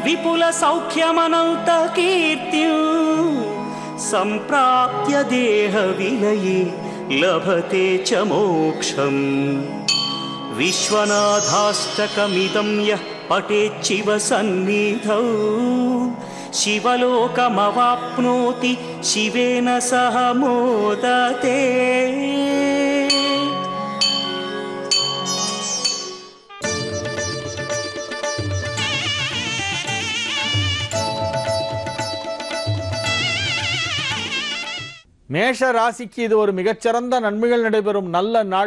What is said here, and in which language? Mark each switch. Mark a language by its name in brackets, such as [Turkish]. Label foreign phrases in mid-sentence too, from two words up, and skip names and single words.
[Sanskrit] विपुलसौख्यमनन्तकीर्तिं सम्प्राप्य देहविलये लभते च मोक्षम् विश्वनाथाष्टकमिदं यः पठेच्छिव सन्निधौ शिवलोकमवाप्नोति शिवेन सह मोदते [Tamil] மேஷ ராசிக்கு இது ஒரு மிகச்சிறந்த நன்மைகள் நடைபெறும் நல்ல நாள்.